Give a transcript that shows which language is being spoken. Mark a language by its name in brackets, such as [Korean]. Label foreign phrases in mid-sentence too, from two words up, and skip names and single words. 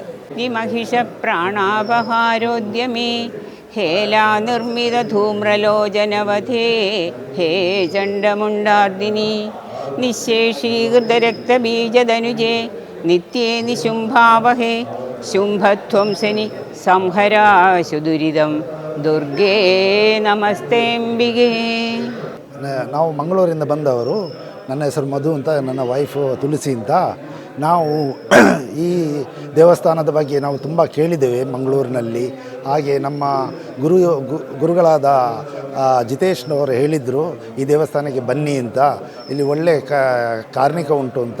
[Sanskrit] ഈ മഹിഷ പ്രാണാപഹാരോദ്യമേ ഹേലാ നിർമ്മിത ധൂമ്രലോചനവധേ ഹേ ചണ്ഡമുണ്ടാർദിനി നിശേഷീകൃത രക്തബീജധനുജേ നിത്യേ നിശുംഭാവഹേ ശുംഭധ്വംസനി സംഹരാശു ദുരിതം ದುರ್ಗೇ ನಮಸ್ತೆಂಬಿಗೆ. [Kannada] ನಾವು ಮಂಗಳೂರಿಂದ ಬಂದವರು. ನನ್ನ ಹೆಸರು ಮಧು ಅಂತ, ನನ್ನ ವೈಫು ತುಳಸಿ ಅಂತ. ನಾವು ಈ ದೇವಸ್ಥಾನದ ಬಗ್ಗೆ ನಾವು ತುಂಬ ಕೇಳಿದ್ದೇವೆ ಮಂಗಳೂರಿನಲ್ಲಿ. ಹಾಗೆ ನಮ್ಮ ಗುರುಗಳಾದ ಜಿತೇಶ್ನವರು ಹೇಳಿದರು ಈ ದೇವಸ್ಥಾನಕ್ಕೆ ಬನ್ನಿ ಅಂತ, ಇಲ್ಲಿ ಒಳ್ಳೆ ಕಾರ್ಣಿಕ ಉಂಟು ಅಂತ.